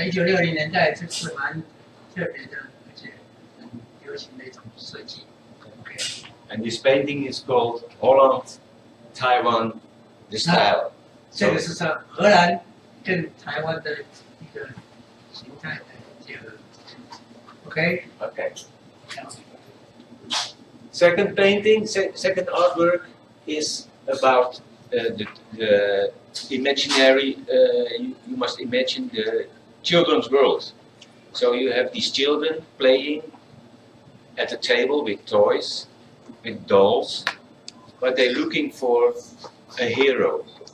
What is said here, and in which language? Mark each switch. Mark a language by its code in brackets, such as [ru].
[zh] 在1960年代，这是蛮特别的，而且很流行的一种设计。 OK。 [en] And this painting is called Holland, Taiwan, the style. [zh] 这个是在荷兰跟台湾的一个形态的结合。 OK。 Okay. [en] Second painting, second artwork is about the imaginary. You must imagine the children's world. So you have these children playing at the table with toys, with dolls, but they're looking for a hero.